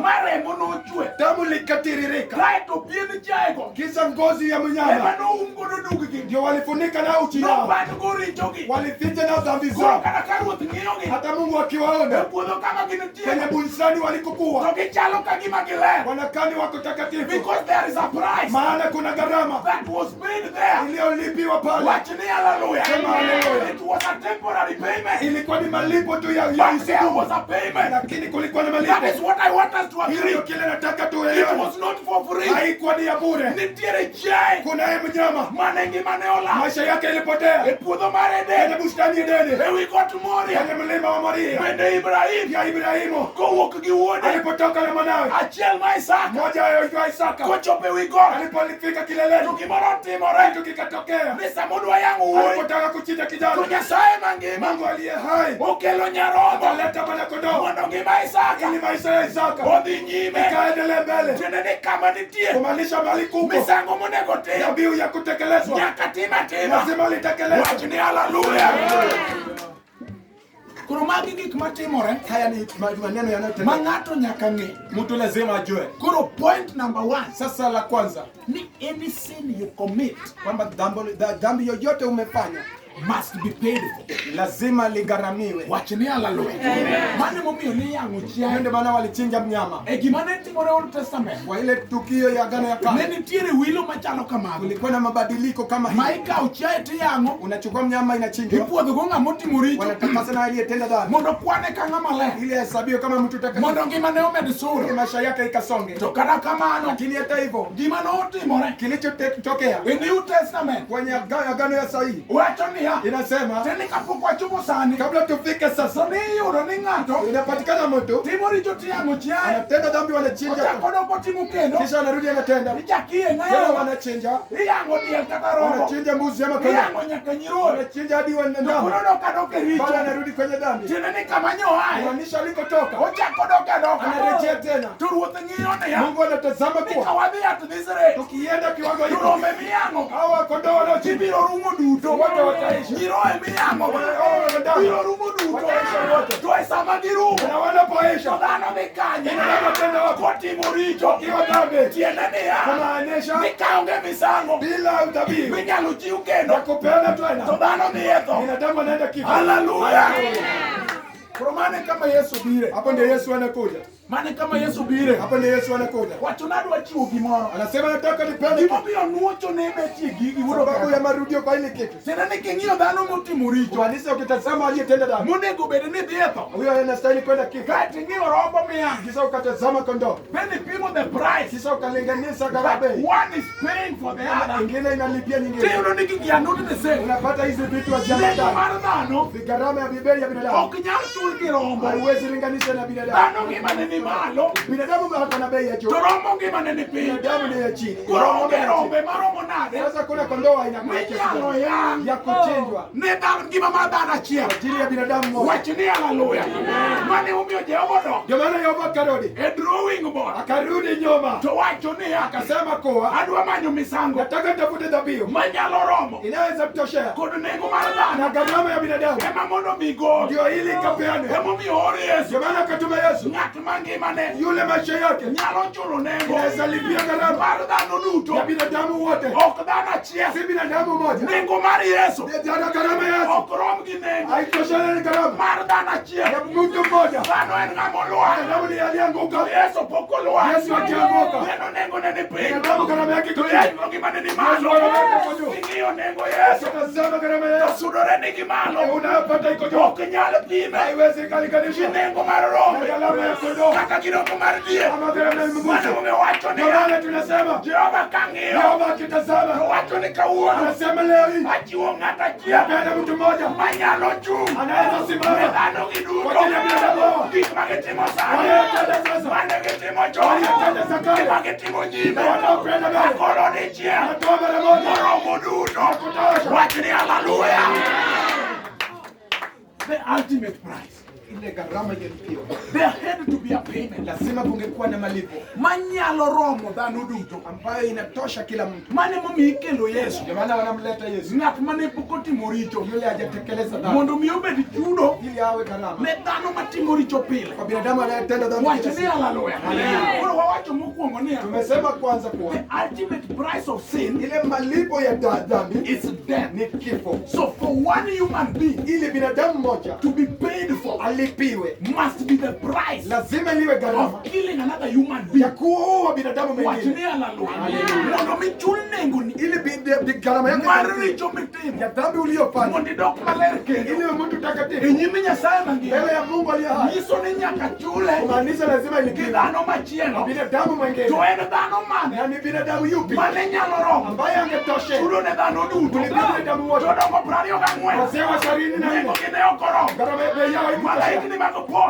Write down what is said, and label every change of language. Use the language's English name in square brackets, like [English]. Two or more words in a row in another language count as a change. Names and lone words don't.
[Luo (Kenya and Tanzania)] ma remo nochwe. [Swahili] damu likatiririka, [Luo (Kenya and Tanzania)] Kaeto pien chiayego [Swahili] kisha ngozi ya [Luo (Kenya and Tanzania)] ema [Swahili] mnyama [Luo (Kenya and Tanzania)] noum godo duggi. [Swahili] ndio walifunika na uchi yao, [Luo (Kenya and Tanzania)] Nopandgo richogi. [Swahili] walificha na dhambi [Luo (Kenya and Tanzania)] Koro [Swahili] zao. [Luo (Kenya and Tanzania)] kata ka Ruoth ng'iyogi [Swahili] Hata Mungu [Luo (Kenya and Tanzania)] e [Swahili] akiwaona [Luo (Kenya and Tanzania)] puodho kama [Swahili] kwenye [Luo (Kenya and Tanzania)] gintie, [Swahili] bustani walikokuwa [Luo (Kenya and Tanzania)] to gichalo ka gima giler. [Swahili] wanakani wako takatifu, [English] Because there is a price [Swahili] maana kuna gharama [English] that was paid there. [Swahili] iliyolipiwa pale. [Luo (Kenya and Tanzania)] Wachni haleluya. [Swahili] Sema haleluya. [English] It was a temporary payment. [Swahili] Ilikuwa ni malipo tu ya [English] But there [Swahili] siku, [English] was a payment. [Swahili] lakini kulikuwa na [English] That is [Swahili] malipo. [English] what I want us to [Swahili] Hiyo [English] agree. [Swahili] ndio kile nataka [English] It [Swahili] tuelewe. [English] was not for free. [Swahili] Haikuwa ni ya bure. [Luo (Kenya and Tanzania)] Nitiere chiaye [Swahili] Kuna yeye mnyama [Luo (Kenya and Tanzania)] mane ngimane ola [Swahili] maisha yake [Luo (Kenya and Tanzania)] e [Swahili] ilipotea [Luo (Kenya and Tanzania)] puodho mar [Swahili] kwenye Eden, bustani Edeni, [Luo (Kenya and Tanzania)] e wi got Moria. [Swahili] kwenye mlima wa Moria. [Luo (Kenya and Tanzania)] Bende Ibrahim [Swahili] Ya Ibrahimu [Luo (Kenya and Tanzania)] kowuok gi wuode [Swahili] alipotoka na mwanawe [Luo (Kenya and Tanzania)] achiel ma Isaka [Swahili] mmoja aitwa Isaka, [Luo (Kenya and Tanzania)] kochopo e wi got, [Swahili] alipofika [Luo (Kenya and Tanzania)] to [Swahili] kileleni [Luo (Kenya and Tanzania)] gimoro timore [Swahili] kitu kikatokea. [Luo (Kenya and Tanzania)] ni samodwa yang'o wuoyi, [Swahili] Alipotaka kuchinja [Luo (Kenya and Tanzania)] to [Swahili] kijana, [Luo (Kenya and Tanzania)] Nyasaye mangima [Swahili] Mungu aliye hai [Luo (Kenya and Tanzania)] okelo nyarombo [Swahili] akaleta mwana kondoo [Luo (Kenya and Tanzania)] mondo ngima Isaka [Swahili] ili maisha ya Isaka [Luo (Kenya and Tanzania)] odhi nyime. [Swahili] ikaendelee mbele, [Luo (Kenya and Tanzania)] Tiende ni kama nitie [Swahili] kumaanisha mali kubwa, [Luo (Kenya and Tanzania)] misango monego tim [Swahili] dhabihu ya kutekelezwa [Luo (Kenya and Tanzania)] nyaka tim atima. [Swahili] lazima litekelezwe. [Luo (Kenya and Tanzania)] Wachni haleluya. Koro magi gik matimore. [Swahili] Haya ni maneno yanayotendeka. [Luo (Kenya and Tanzania)] Ma ng'ato nyaka ng'e. [Swahili] Mtu lazima ajue. [English] Koro point number 1. [Swahili] Sasa la kwanza, [English] Ni any sin you commit [Swahili] kwamba dhambi yoyote umefanya [English] must be paid for. [Swahili] lazima ligharamiwe. [Luo (Kenya and Tanzania)] Wachni hallelujah. Mane momiyo ni yango chiayo. [Swahili] Ndio maana walichinja mnyama. [Luo (Kenya and Tanzania)] E gima ne timore [English] Old Testament. [Swahili] Kwa ile tukio ya Agano ya Kale, [Luo (Kenya and Tanzania)] Ne nitiere wilo machalo kamago. [Swahili] kulikuwa na mabadiliko kama hii. [Luo (Kenya and Tanzania)] Ma ikawo chiayo tiyango. [Swahili] Unachukua mnyama inachinjwa. [Luo (Kenya and Tanzania)] Ipuodho go ng'ama otimo richo. [Swahili] Wanatakasa na aliyetenda dhambi. [Luo (Kenya and Tanzania)] Mondo kwane ka ng'ama ler. [Swahili] Ili hesabiwe kama mtu takatifu. [Luo (Kenya and Tanzania)] Mondo ngimane omed [Swahili] Ili [Luo (Kenya and Tanzania)] sura. [Swahili] maisha yake ikasonge. [Luo (Kenya and Tanzania)] To kata kamano, [Swahili] Lakini hata hivyo, [Luo (Kenya and Tanzania)] gima notimore [Swahili] kilichotokea [Luo (Kenya and Tanzania)] e [English] New Testament [Swahili] kwenye Agano ya Sahihi [Luo (Kenya and Tanzania)] wacho niya [Swahili] inasema [Luo (Kenya and Tanzania)] teni kapok wachopo sani [Swahili] kabla tufike sasa, [Luo (Kenya and Tanzania)] so niyudo ni ng'ato [Swahili] inapatikana mtu [Luo (Kenya and Tanzania)] timo richo tiyango chiaye [Swahili] anatenda dhambi, wanachinja, [Luo (Kenya and Tanzania)] ochako doko timo kendo [Swahili] kisha anarudi anatenda [Luo (Kenya and Tanzania)] ichakie [Swahili] tena, [Luo (Kenya and Tanzania)] ng'ayo [Swahili] wanachinja, [Luo (Kenya and Tanzania)] iyango diel kata rombo [Swahili] wanachinja mbuzi ama kondoo, [Luo (Kenya and Tanzania)] iyango nyaka nyiroye [Swahili] wanachinja hadi ndama, [Luo (Kenya and Tanzania)] koro doka doke richo [Swahili] bado anarudi kwenye dhambi. [Luo (Kenya and Tanzania)] tiende ni kama nyoaye [Swahili] Maanisha alikotoka [Luo (Kenya and Tanzania)] ochako doka [Swahili] anarejea tena. [Luo (Kenya and Tanzania)] to ruoth ng'iyo niya [Swahili] Mungu anatazama [Luo (Kenya and Tanzania)] ni [Swahili] kuwa [English] kawadhi at this rate [Swahili] tukienda kiwango hiki, [Luo (Kenya and Tanzania)] turombe miyango [Swahili] hawa kondoo wanaochinja [Luo (Kenya and Tanzania)] ibiro rumo duto [Swahili] wote wataishi, [Luo (Kenya and Tanzania)] nyiroye miyango biro rumo duto [Swahili] wataisha wote, [Luo (Kenya and Tanzania)] to e sama girumo [Swahili] na wanapoisha [Luo (Kenya and Tanzania)] to dhano dhi kanye [Swahili] binadamu tena wako [Luo (Kenya and Tanzania)] kotimo richo [Swahili] kiwa dhambi, [Luo (Kenya and Tanzania)] tiende niya [Swahili] kumaanisha [Luo (Kenya and Tanzania)] ni kaonge misango [Swahili] bila udhabihu [Luo (Kenya and Tanzania)] minyalo chiw [Swahili] ya [Luo (Kenya and Tanzania)] kendo [Swahili] kupeana [Luo (Kenya and Tanzania)] to [Swahili] tena, [Luo (Kenya and Tanzania)] dhano dhi e tho. [Swahili] binadamu anaenda kifo. Haleluya! [Luo (Kenya and Tanzania)] Koro mane kama Yesu bire, [Swahili] Hapo ndio Yesu anakuja, [Luo (Kenya and Tanzania)] mane kama Yesu bire, [Swahili] hapo ndio Yesu anakuja, [Luo (Kenya and Tanzania)] wacho nadwa chiwo gimoro [Swahili] anasema nataka nipende [Luo (Kenya and Tanzania)] gima biro nuocho ne betie gigi wuodo [Swahili] sababu ya marudio kwa ile kitu. [Luo (Kenya and Tanzania)] tena ni king'iyo dhano motimo richo [Swahili] Kumaanisha ukitazama aliyetenda dhambi, [Luo (Kenya and Tanzania)] monego bed ni dhi e tho [Swahili] huyo anastahili kwenda kifo. [Luo (Kenya and Tanzania)] kati ng'iyo rombo miyango [Swahili] Kisha ukatazama kondoo, [English] then ipimo the price [Swahili] kisha ukalinganisha [English] but [Swahili] gharama, [English] one is paying for the other [Swahili] ingine inalipia nyingine, [Luo (Kenya and Tanzania)] tiyudo ni gigi [English] are not the same. [Swahili] unapata hizi vitu [Luo (Kenya and Tanzania)] Nengo [Swahili] haziambatani. [Luo (Kenya and Tanzania)] mar dhano [Swahili] Gharama ya bei ya binadamu [Luo (Kenya and Tanzania)] ok nyal chul gi rombo. [Swahili] haiwezi linganisha na binadamu. [Luo (Kenya and Tanzania)] Dhano ngimane ni malo [Swahili] Binadamu hako na bei ya juu, [Luo (Kenya and Tanzania)] to rombo ngimane ni piny. [Swahili] binadamu ni ya chini. [Luo (Kenya and Tanzania)] Koro onge rombe maromo nade [Swahili] Sasa kuna kondoo aina moja [Luo (Kenya and Tanzania)] minyalo yang [Swahili] ya kuchinjwa [Luo (Kenya and Tanzania)] ne dhano ngima mar dhano achiel. [Swahili] kwa ajili ya binadamu mmoja. [Luo (Kenya and Tanzania)] Wach ni haleluya. Mane omiyo Jehova odok [Swahili] Ndio maana Yehova karudi, [English] e drawing board [Swahili] akarudi nyuma, [Luo (Kenya and Tanzania)] to wacho niya [Swahili] akasema kuwa [Luo (Kenya and Tanzania)] adwa manyo misango [Swahili] nataka nitafute dhabihu [Luo (Kenya and Tanzania)] manyalo romo [Swahili] inaweza kutoshea [Luo (Kenya and Tanzania)] kod nengo mar [Swahili] na [Luo (Kenya and Tanzania)] dhano [Swahili] gharama ya binadamu, [Luo (Kenya and Tanzania)] ema mondo mi gol [Swahili] ndio ili ikapeane. [Luo (Kenya and Tanzania)] emomiyo ori Yesu. [Swahili] Ndio maana akatuma Yesu, [Luo (Kenya and Tanzania)] Ng'at mangimane [Swahili] yule maisha yake [Luo (Kenya and Tanzania)] nyalo chulo nengo [Swahili] inaweza lipia gharama [Luo (Kenya and Tanzania)] mar dhano duto [Swahili] ya binadamu wote, [Luo (Kenya and Tanzania)] ok dhano achiel. [Swahili] si binadamu mmoja. [Luo (Kenya and Tanzania)] Nengo mar Yesu [Swahili] Ndio gharama yake [Luo (Kenya and Tanzania)] ok rom gi nengo [Swahili] haitoshana na gharama [Luo (Kenya and Tanzania)] mar dhano achiel. [Swahili] ya mtu mmoja. [Luo (Kenya and Tanzania)] Dhano en ng'ama olwar, [Swahili] Binadamu ni alianguka, [Luo (Kenya and Tanzania)] Yesu pok olwar. [Swahili] Yesu hajaanguka. [Luo (Kenya and Tanzania)] Neno nengo ne ni piny, [Swahili] Binadamu gharama yake [Luo (Kenya and Tanzania)] to [Swahili] iko Yesu chini. [Luo (Kenya and Tanzania)] ngimane ni [Swahili] Yesu [Luo (Kenya and Tanzania)] malo. [Swahili] anaweka kwa juu. [Luo (Kenya and Tanzania)] Ing'iyo nengo Yesu [Swahili] Tazama gharama [Luo (Kenya and Tanzania)] to [Swahili] yake [Luo (Kenya and Tanzania)] sudore ni gi malo, [Swahili] unayopata iko juu, [Luo (Kenya and Tanzania)] ok nyal pime [Swahili] haiwezi [Luo (Kenya and Tanzania)] gi [Swahili] kulinganishwa [Luo (Kenya and Tanzania)] nengo mar [Swahili] na [Luo (Kenya and Tanzania)] rombe [Swahili] gharama ya kondoo [Luo (Kenya and Tanzania)] kaka gi nengo mar diek. [Swahili] ama gharama ya [Luo (Kenya and Tanzania)] Mane [Swahili] mbuzi. [Luo (Kenya and Tanzania)] momiyo wacho [Swahili] Ndio [Luo (Kenya and Tanzania)] niya [Swahili] maana tunasema [Luo (Kenya and Tanzania)] Jehova kang'iyo [Swahili] Yehova [Luo (Kenya and Tanzania)] to [Swahili] akitazama [Luo (Kenya and Tanzania)] wacho ni kawuono [Swahili] anasema leo hii [Luo (Kenya and Tanzania)] achiwo ng'at achiel [Swahili] napenda mtu mmoja [Luo (Kenya and Tanzania)] manyalo chung' [Swahili] anaweza [Luo (Kenya and Tanzania)] ne [Swahili] simama [Luo (Kenya and Tanzania)] dhano gi [Swahili] kwa ajili ya binadamu [Luo (Kenya and Tanzania)] duto [Swahili] hawa. [Luo (Kenya and Tanzania)] gik magitimo sani [Swahili] Wanayotenda sasa, [Luo (Kenya and Tanzania)] mane gitimo chon [Swahili] wanayotenda zakari, [Luo (Kenya and Tanzania)] gima gitimo nyime [Swahili] na wanaopenda mbele. [Luo (Kenya and Tanzania)] akoro dichiel [Swahili] anatoa mara moja [Luo (Kenya and Tanzania)] moromo duto. [Swahili] kutosha. [Luo (Kenya and Tanzania)] Wach ni haleluya. [English] The ultimate price. [Swahili] Ile gharama iliyopiwa, [English] There had to be a payment [Swahili] lazima kungekuwa na malipo [Luo (Kenya and Tanzania)] manyalo romo dhano duto. [Swahili] ambayo inatosha kila mtu. [Luo (Kenya and Tanzania)] Mane momiyo ikelo Yesu, [Swahili] Ndio maana wanamleta Yesu, [Luo (Kenya and Tanzania)] ng'at mane pok otimo richo, [Swahili] yule hajatekeleza dhambi, [Luo (Kenya and Tanzania)] mondo mi obed chudo [Swahili] ili awe gharama [Luo (Kenya and Tanzania)] ne dhano matimo richo pile. [Swahili] kwa binadamu anayetenda dhambi. [Luo (Kenya and Tanzania)] Wach [Swahili] kila [Luo (Kenya and Tanzania)] ni [Swahili] siku. [Luo (Kenya and Tanzania)] haleluya. Koro wawacho mokwongo niya [Swahili] Tumesema kwanza kuwa [English] the ultimate price of sin [Swahili] ile malipo ya dhambi [English] is death. [Swahili] ni kifo. [English] So for one human being [Swahili] Ili binadamu mmoja [English] to be paid for [Swahili] alipiwe, [English] must be the price [Swahili] lazima liwe gharama [English] of killing another human being. [Swahili] ya kuua binadamu [Luo (Kenya and Tanzania)] Wach [Swahili] mwingine, [Luo (Kenya and Tanzania)] ni haleluya. Mondo mi chul nengo ni [Swahili] ili gharama yake [Luo (Kenya and Tanzania)] mar [Swahili] ilipiwe. [Luo (Kenya and Tanzania)] richo mitimo [Swahili] ya dhambi uliyofanya, [Luo (Kenya and Tanzania)] mondo idok maler kendo [Swahili] ili uwe mtu [Luo (Kenya and Tanzania)] e [Swahili] takatifu [Luo (Kenya and Tanzania)] nyime Nyasaye mangima. [Swahili] mbele ya Mungu aliye hai. [Luo (Kenya and Tanzania)] Nyiso ni nyaka chule [Swahili] Kumaanisha lazima [Luo (Kenya and Tanzania)] gi [Swahili] ilipiwe [Luo (Kenya and Tanzania)] dhano machielo. [Swahili] binadamu mwingine. [Luo (Kenya and Tanzania)] To en dhano mane [Swahili] Na ni binadamu yupi [Luo (Kenya and Tanzania)] mane nyalo romo [Swahili] ambaye angetosha [Luo (Kenya and Tanzania)] chudo ne dhano duto? [Swahili] kulipia binadamu wote? [Luo (Kenya and Tanzania)] Jodongo 24 [Swahili] Wazee wa 24 [Luo (Kenya and Tanzania)] nengo gi ne ok oromo. [Swahili] gharama ya bei yao haikutosha. [Luo (Kenya and Tanzania)] Malaikni mag polo